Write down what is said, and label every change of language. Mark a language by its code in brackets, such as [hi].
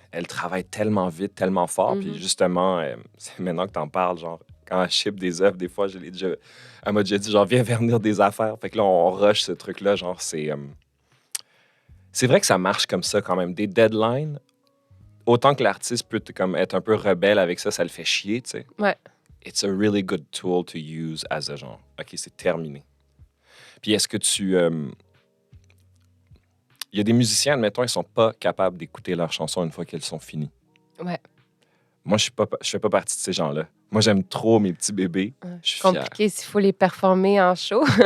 [fr] Elle travaille tellement vite, tellement fort. Puis justement, c'est maintenant que tu en parles, genre, quand elle ship des œuvres, des fois, elle m'a déjà dit, genre, viens vernir des affaires. Fait que là, on rush ce truc-là. Genre, c'est vrai que ça marche comme ça quand même. Des deadlines, autant que l'artiste peut comme être un peu rebelle avec ça, ça le fait chier, tu sais. Ouais. [en] It's a really good tool to use as a genre. [fr] OK, c'est terminé. Puis est-ce que il y a des musiciens, admettons, ils sont pas capables d'écouter leurs chansons une fois qu'elles sont finies. Ouais. Moi, je fais pas partie de ces gens-là. Moi, j'aime trop mes petits bébés. Je suis fier. Compliqué s'il faut les performer en show.